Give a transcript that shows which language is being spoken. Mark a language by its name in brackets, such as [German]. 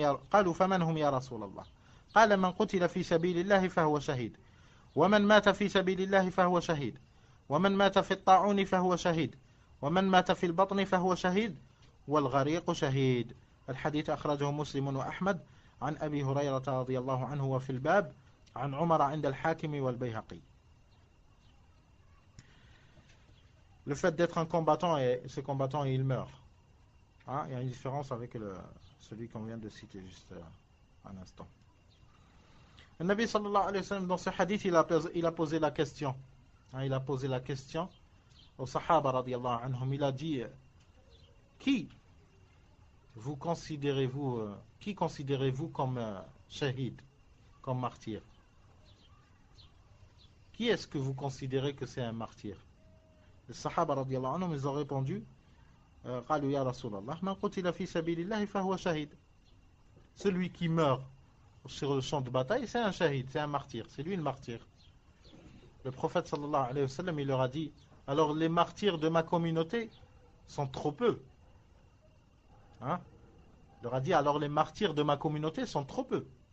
[Arabic] قالوا فمن هم يا رسول الله؟ قال من قتل في سبيل الله فهو شهيد ومن مات في سبيل الله فهو شهيد ومن مات في الطاعون فهو شهيد ومن مات في البطن فهو شهيد والغريق شهيد. الحديث أخرجه مسلم وأحمد عن أبي هريرة رضي الله عنه وفي الباب عن عمر عند الحاكم والبيهقي. [French] Le fait d'être un combattant et ce combattant il meurt. Il y a une différence avec celui qu'on vient de citer juste un instant. Le Nabi sallallahu alayhi wa sallam dans ce hadith il a posé la question. Il a posé la question aux Sahaba radiyallahu anhum, il a dit qui considérez-vous comme shahid, comme martyr? Qui est-ce que vous considérez que c'est un martyr? Les Sahaba radiyallahu anhum, ils ont répondu [Arabic] قالوا يا رسول الله من قتل في سبيل الله فهو شهيد. [French] Celui qui meurt sur le champ de bataille, c'est un shahid, c'est un martyr, c'est lui le martyr. Le prophète sallallahu alayhi wa sallam, il leur a dit, alors les martyrs de ma communauté sont trop peu. Hein? Il leur a dit, alors les martyrs de ma communauté sont trop peu.